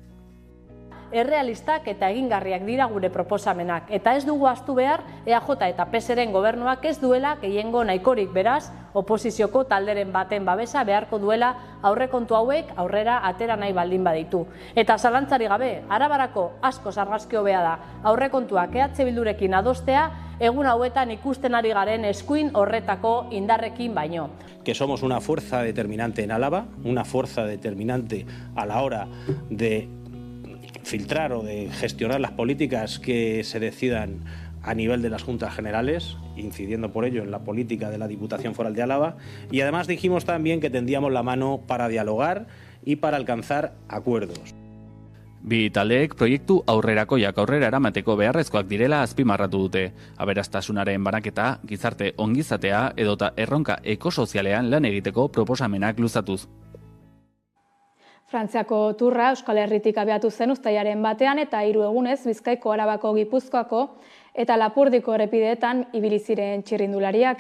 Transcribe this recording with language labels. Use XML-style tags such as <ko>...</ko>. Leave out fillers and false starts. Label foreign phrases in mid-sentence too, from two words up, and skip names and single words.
<eu>Errealistak eta egingarriak dira gure proposamenak, eta ez dugu ahaztu behar EAJ eta PSren gobernuak ez duela gehiengo nahikorik, beraz, oposizioko talderen baten babesa beharko duela aurrekontu hauek aurrera atera nahi baldin baditu. Eta zalantzari gabe, Arabarako asko argazki hobea da aurrekontuak EH Bildurekin adostea, egun hauetan ikusten ari garen eskuin horretako indarrekin baino.</eu> <es>Que somos una fuerza determinante en Álava, una fuerza determinante a la hora de filtrar o de gestionar las políticas que se decidan a nivel de las Juntas Generales, incidiendo por ello en la política de la Diputación Foral de Álava, y además dijimos también que tendíamos la mano para dialogar y para alcanzar acuerdos.</es> <eu>Bi taldeek proiektu aurrerakoiak aurrera eramateko beharrezkoak direla azpimarratu dute. Aberastasunaren banaketa, gizarte ongizatea edota erronka ekosozialean lan egiteko proposamenak luzatuz. Frantziako turra Euskal Herritik abiatu zen uztailaren batean eta 3 egunez Bizkaiko, Arabako, Gipuzkoako eta Lapurdiko errepideetan ibili ziren txirrindulariak.</eu>